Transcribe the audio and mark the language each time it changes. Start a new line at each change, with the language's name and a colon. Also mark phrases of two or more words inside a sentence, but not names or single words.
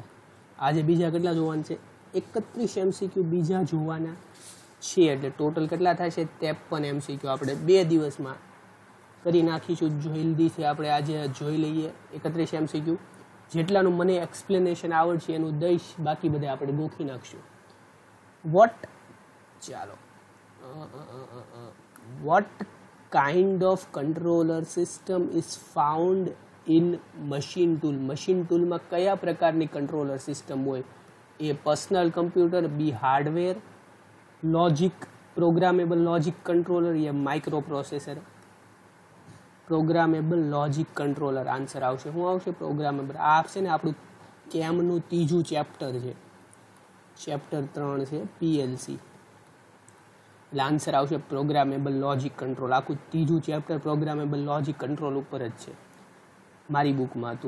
Gujarati: આજે બીજા કેટલા જોવાના છે? 31 એમસીક્યુ બીજા જોવાના છે. એટલે ટોટલ કેટલા થાય છે? 53 એમસીક્યુ આપણે 2 દિવસમાં કરી નાખીશું. જલ્દીથી આપણે આજે જોઈ લઈએ 31 એમસીક્યુ. જેટલાનું મને એક્સપ્લેનેશન આવડશે એનું દઈશ, બાકી બધા આપણે ગોખી નાખશું.
English: What kind of controller system is found in machine tool? Machine tool
Gujarati: માં કયા પ્રકારની
English: controller system
Gujarati: હોય?
English: A personal computer, B hardware, logic, programmable logic controller, या microprocessor. Programmable logic controller
Gujarati: આન્સર આવશે. શું આવશે? પ્રોગ્રામેબલ. આ છે ને આપણું કેમનું ત્રીજું ચેપ્ટર છે, ચેપ્ટર 3 છે PLC. એટલે આન્સર આવશે
English: programmable logic control.
Gujarati: આખું ત્રીજું ચેપ્ટર
English: programmable logic control
Gujarati: ઉપર જ છે, મારી બુકમાં હતું.